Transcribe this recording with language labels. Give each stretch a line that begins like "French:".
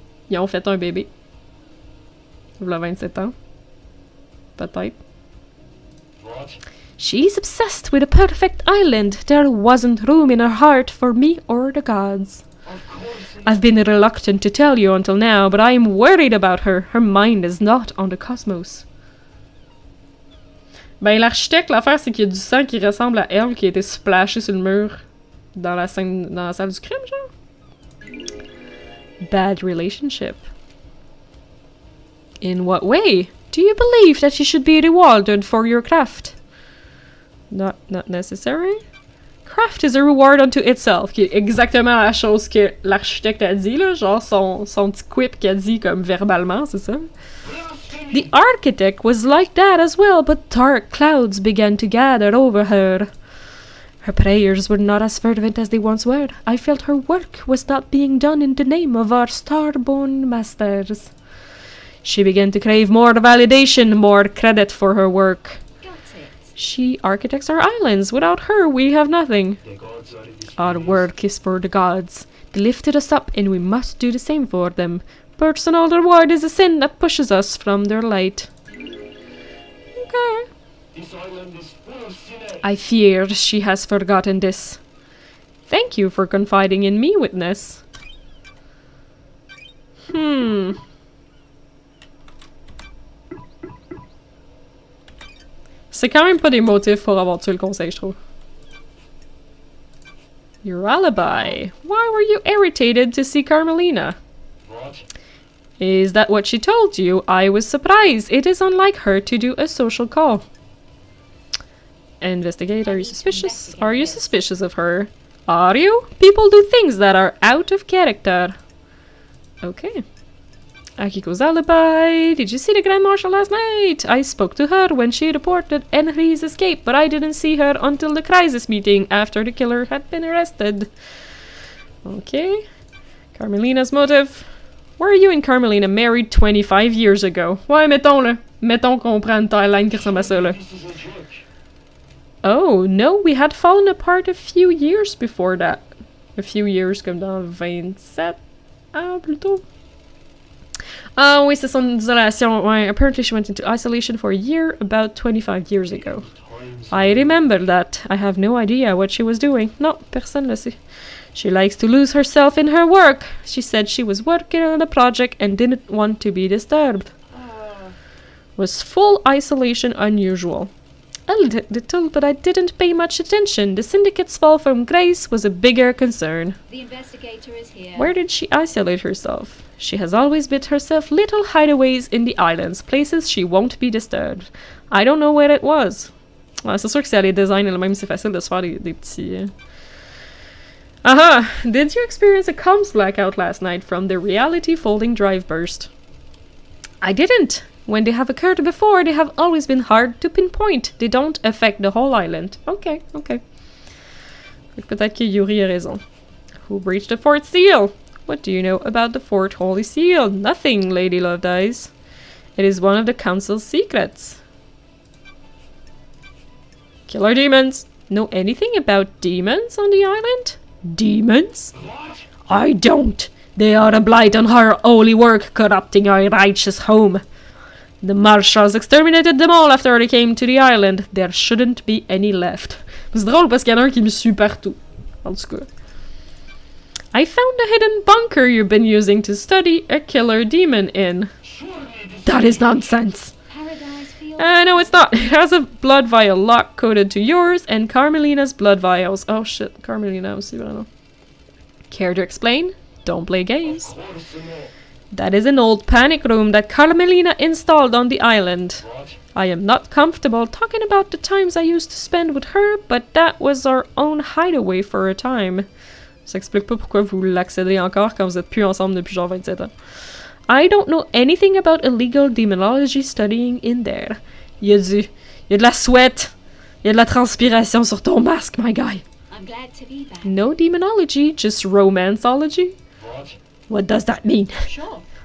French: Ils ont fait un bébé. Il a 27 ans. Peut-être.
English: What? She's obsessed with a perfect island. There wasn't room in her heart for me or the gods. Of course. I've been reluctant to tell you until now, but I am worried about her. Her mind is not on the cosmos.
French: Ben, l'architecte, l'affaire, c'est qu'il y a du sang qui ressemble à elle qui a été splashé sur le mur dans la scène, dans la salle du crime, genre.
English: Bad relationship. In what way? Do you believe that you should be rewarded for your craft? Not necessary. Craft is a reward unto itself,
French: qui est exactement la chose que l'architecte a dit, là, genre son petit quip qu'il a dit comme verbalement, c'est ça?
English: The architect was like that as well, but dark clouds began to gather over her. Her prayers were not as fervent as they once were. I felt her work was not being done in the name of our star-born masters. She began to crave more validation, more credit for her work. Got it. She architects our islands. Without her, we have nothing. The gods are displeased. Our work is for the gods. They lifted us up and we must do the same for them. Personal reward is a sin that pushes us from their light. Okay. This island is full of sinners. I fear she has forgotten this. Thank you for confiding in me, Witness.
French: C'est quand même pas des motifs pour avoir tué le conseil, je trouve.
English: Your alibi. Why were you irritated to see Carmelina? What? Is that what she told you? I was surprised. It is unlike her to do a social call. Investigate. Are you suspicious? Are you suspicious of her? Are you? People do things that are out of character. Okay. Akiko's alibi. Did you see the Grand Marshal last night? I spoke to her when she reported Henry's escape, but I didn't see her until the crisis meeting after the killer had been arrested. Okay. Carmelina's motive. Were you and Carmelina married 25 years ago?
French: Ouais, mettons là. Mettons qu'on prend une timeline qui ressemble à ça là.
English: This is a joke. Oh, no, we had fallen apart a few years before that.
French: A few years, comme dans 27 ans, plutôt. Ah oui, c'est son isolation.
English: Ouais, apparently she went into isolation for a year about 25 years ago. Times I remember that. I have no idea what she was doing. No,
French: personne le sait.
English: She likes to lose herself in her work. She said she was working on a project and didn't want to be disturbed. Was full isolation unusual? A little, but I didn't pay much attention. The syndicate's fall from grace was a bigger concern. The investigator is here. Where did she isolate herself? She has always built herself little hideaways in the islands, places she won't be disturbed. I don't know where it was.
French: Ouais, c'est sûr que si elle les design elle-même, c'est facile de se faire des petits... Aha!
English: Did you experience a comms blackout last night from the reality folding drive burst? I didn't. When they have occurred before, they have always been hard to pinpoint. They don't affect the whole island. Okay.
French: Fait que peut-être que Yuri a raison.
English: Who breached the fort seal? What do you know about the Fort Holy Seal? Nothing, Lady Loved Eyes. It is one of the Council's secrets. Killer demons. Know anything about demons on the island? Demons? What? I don't. They are a blight on her holy work, corrupting our righteous home. The Marshals exterminated them all after they came to the island. There shouldn't be any left.
French: C'est drôle parce qu'il y en a un qui me suit partout. En tout cas.
English: I found a hidden bunker you've been using to study a killer demon in. Surely this That is nonsense. Paradise Field. No, it's not. It has a blood vial lock coded to yours and Carmelina's blood vials. Oh shit, Carmelina
French: aussi, vraiment.
English: Care to explain? Don't play games. Of course not. That is an old panic room that Carmelina installed on the island. What? I am not comfortable talking about the times I used to spend with her, but that was our own hideaway for a time.
French: Ça explique pas pourquoi vous l'accédez encore quand vous êtes plus ensemble depuis genre 27 ans.
English: I don't know anything about illegal demonology studying in there.
French: Y a de la sweat. Y a de la transpiration sur ton masque,
English: my guy. I'm glad to be back. No demonology, just romanceology. What? What does that mean? Sure.